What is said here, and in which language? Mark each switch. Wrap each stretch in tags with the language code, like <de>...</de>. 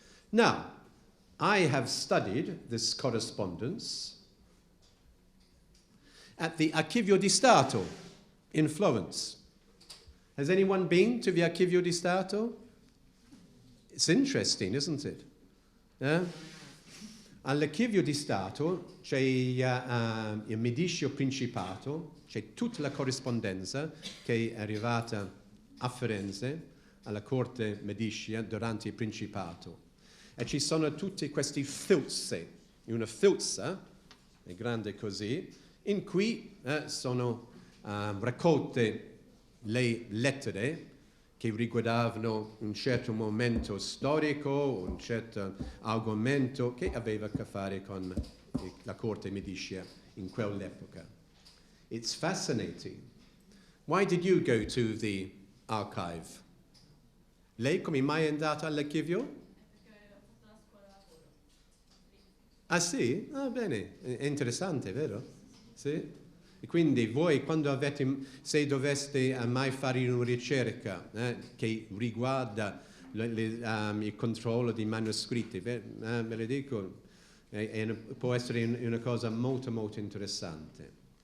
<en>Now, I have studied this correspondence at the Archivio di Stato in Florence. Has anyone been to the Archivio di Stato? It's interesting, isn't it?</en> <it>All'Archivio di Stato c'è il Mediceo Principato, c'è tutta la corrispondenza che è arrivata a Firenze, alla corte medicea, durante il Principato. E ci sono tutti questi filze, una filza, è grande così, in cui sono raccolte le lettere che riguardavano un certo momento storico, un certo argomento che aveva a che fare con la corte medicea in quell'epoca.</it> <en>It's fascinating. Why did you go to the archive?</en> <it>Lei come mai è andata all'archivio? Perché ho fatto la scuola lavoro. Ah sì? Ah bene, è interessante, vero? Sì? E quindi voi quando se doveste mai fare una ricerca che riguarda il controllo di manoscritti, ve lo dico, può essere una cosa molto molto interessante.</it>